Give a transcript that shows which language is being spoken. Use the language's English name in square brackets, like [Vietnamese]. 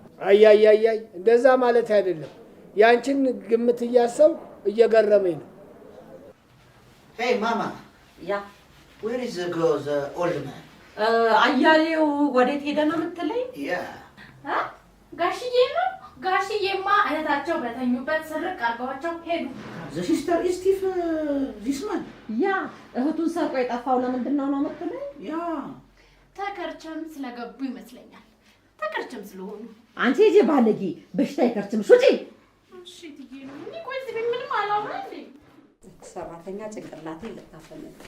[Amharic] አይ እንደዛ ማለት አይደለም። ያንቺን ግምት እያሰብኩ እየገረመኝ ነው። [English] Hey, Mama. ያ Where is the old man? [Amharic] አያሌው ወዴት ሄደ ነው የምትለኝ? [English] Yeah. [Amharic] ጋሽዬ ነው። ጋሽዬማ እህታቸው በተኙበት ስርቅ አድርገዋቸው ሄዱ። [English] The sister is Steve, this man. [Amharic] ያ እህቱን ሰርቆ የጠፋው ለምንድን ነው የምትለኝ? [English] Yeah. [Amharic] ተከርቸም ስለገቡ ይመስለኛል። ተከርቸም ስለሆኑ አንቺ እጄ ባለጌ በሽታ ይከርችም ሹጪ። እሺ ትዬ ነው። እኔ ቆይ እዚህ ቤት ምንም አላወራም እንዴ? ሰራተኛ ጭንቅላቴ ልታፈነድ